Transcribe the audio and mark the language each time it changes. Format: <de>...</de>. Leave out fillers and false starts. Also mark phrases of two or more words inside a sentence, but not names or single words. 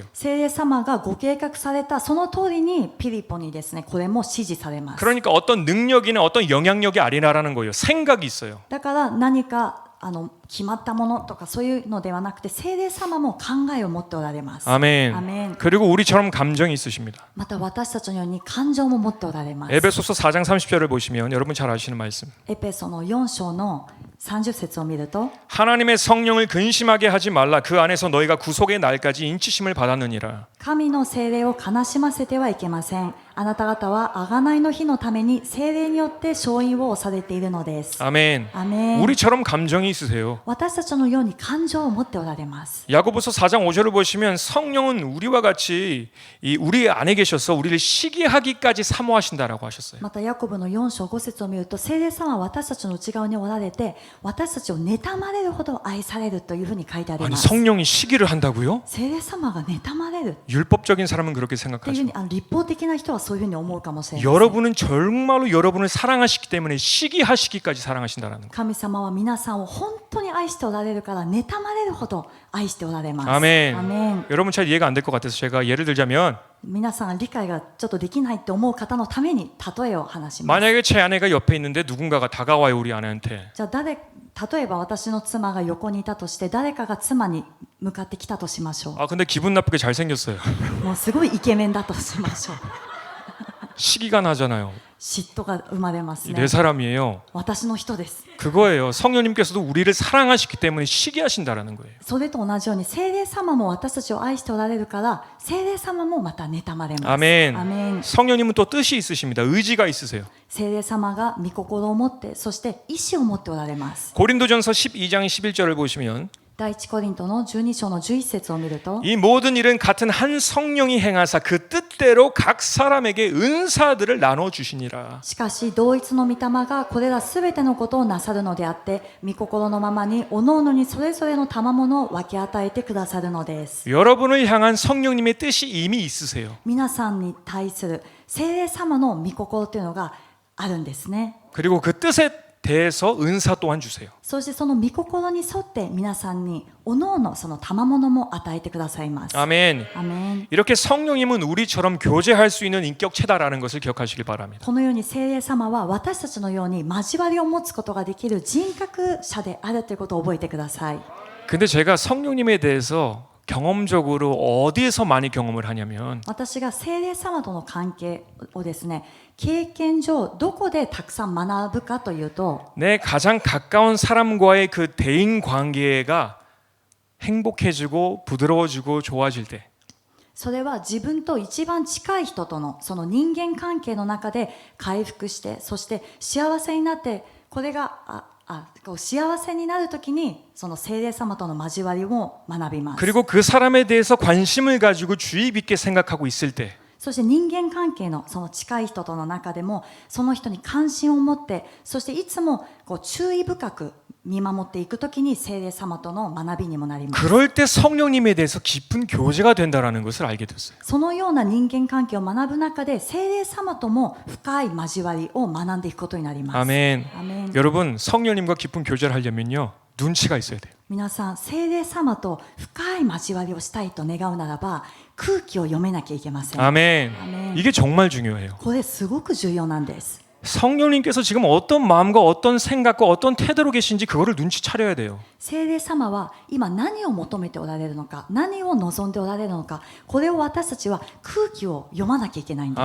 <ja>聖霊様がご計画されたその通りにピリポにですね、これも指示されます。</ja> <ko>그러니까 어떤 능력이나 어떤 영향력이 아니라라는 거예요. 생각이 있어요.</ko> <ja>だから何か決まったものとかそういうのではなくて、聖霊様も考えを持っておられます。</ja> <ko>아멘. 아멘. 그리고 우리처럼 감정이 있으십니다.</ko> <ja>また私たちのように感情も持っておられます。</ja> <ko>에베소서 4장 30절을 보시면 여러분 잘 아시는 말씀.</ko> <ja>エペソの4章の30節を見ると、</ja> <ko>하나님의 성령을 근심하게 하지 말라. 그 안에서 너희가 구속의 날까지 인치심을 받았느니라.</ko> <ja>神の聖霊を悲しませてはいけません。あなた方は贖いの日のために聖霊によって勝因を押されているのです。</ja> <ko>아멘. 아멘. 우리처럼 감정이 있으세요.</ko> <ja>私たちのように感情を持っておられます。</ja> <ko>야고보서 4장 5절을 보시면 성령은 우리와 같이 우리 안에 계셔서 우리를 시기하기까지 사모하신다라고 하셨어요.</ko> <ja>またヤコブの4章5節を見ると、聖霊様は私たちの内側におられて、私たちを妬まれるほど愛されるというふうに書いてあり</ja> <ko>아니</ko> <ja>ます。</ja> <ko>성령이 시기를 한다고요?</ko> <ja>聖霊様が妬まれる</ja> <ko>율법적인 사람은 그렇게</ko> <ja>っていうふう</ja> <ko>생각하죠.</ko> <ja>に、立法的な人はそういうふうに思うかもしれない。</ja> <ko>여러분은 정말로 여러분을 사랑하시기 때문에 시기하시기까지 사랑하신다라는 거.</ko> <ja>神様は皆さんを本当に愛しておられるから、妬まれるほど愛しておられます。</ja> <ko>아멘.</ko> <ja>アメン。</ja> <ko>여러분 잘 이해가 안 될 것 같아서 제가 예를 들자면</ko> <ja>皆さんが理解がちょっとできないって思う方のために例えを話します。</ja> <ko>만약에 제 아내가 옆에 있는데 누군가가 다가와요 우리 아내한테.</ko> <ja>じゃあ例えば私の妻が横にいたとして、誰かが妻に向かってきたとしましょ</ja> <ko>아 근데 기분 나쁘게 잘생겼어요.</ko> <ja>う。もうすごいイケメンだとしましょう。</ja> <ko>시기가 나잖아요.</ko> <ja>嫉妬が生まれますね。</ja> <ko>내 사람이에요.</ko> <ja>私の人です。</ja> <ko>그거예요. 성령님께서도 우리를 사랑하시기 때문에 시기하신다라는 거예요.</ko> <ja>それと同じように、聖霊様も私たちを愛しておられるから、聖霊様もまた妬まれます。</ja> <ko>아멘.</ko> <ja>アメン。</ja> <ko>성령님은 또 뜻이 있으십니다. 의지가 있으세요.</ko> <ja>聖霊様が御心を持って、そして意志を持っておられます。</ja> <ko>고린도전서 12장 11절을 보시면</ko> <ja>第一コリントの12章の11節を見ると、</ja> <ko>이 모든 일은 같은 한 성령이 행하사 그 뜻대로 각 사람에게 은사들을 나눠 주시니라.</ko> <ja>しかし同一の御霊がこれらすべてのことをなさるのであって、御心のままに各々にそれぞれの賜物を分け与えてくださるのです。</ja> <ko>여러분을 향한 성령님의 뜻이 이미 있으세요.</ko> <ja>皆さんに対する聖霊様の御心というのがあるんですね。</ja> <ko>그리고 그 뜻에 대해서 은사 또한 주세요.</ko> <ja>そしてその御心に沿って皆さんにおのおのその賜物も与えてくださいます。</ja> <ko>아멘.</ko> <ja>アメン。</ja> <ko>이렇게 성령님은 우리처럼 교제할 수 있는 인격체다라는 것을 기억하시길 바랍니다.</ko> <ja>このように聖霊様は私たちのように交わりを持つことができる人格者であるということを覚えてください。</ja> <ko>근데 제가 성령님에 대해서 경험적으로 어디에서 많이 경험을 하냐면</ko> <ja>私が聖霊様との関係をですね、経験上どこでたくさん学ぶかというと、</ja> <ko>내 가장 가까운 사람과의 그 대인 관계가 행복해지고 부드러워지고 좋아질 때</ko> <ja>それは自分と一番近い人とのその人間関係の中で回復して、そして幸せになって、これがこう幸せになるときにその聖霊様との交わりを学びます。</ja> <ko>그리고 그 사람에 대해서 관심을 가지고 주의 깊게 생각하고 있을 때</ko> <ja>そして人間関係のその近い人との中でもその人に関心を持って、そしていつもこう注意深く見守っていくときに聖霊様との学びにもなります。</ja> <ko>그럴 때 성령님에 대해서 깊은 교제가 된다라는 것을 알게 됐어요.</ko> <ja>そのような人間関係を学ぶ中で聖霊様とも深い交わりを学んでいくことになります。</ja> <ko>아멘.</ko> <ja>アメン。</ja> <ko>여러분 성령님과 깊은 교제를 하려면요 눈치가 있어야 돼요.</ko> <ja>皆さん、聖霊様と深い交わりをしたいと願うならば、空気を読めなきゃいけません。</ja> <ko>아멘. 아멘. 이게 정말 중요해요.</ko> <ja>これすごく重要なんです。</ja> <ko>성령님께서 지금 어떤 마음과 어떤 생각과 어떤 태도로 계신지 그거를 눈치 차려야 돼요.</ko> <ja>聖霊様は今何を求めておられるのか、何を望んでおられるのか、これを私たちは空気を読まなきゃいけないんです。</ja>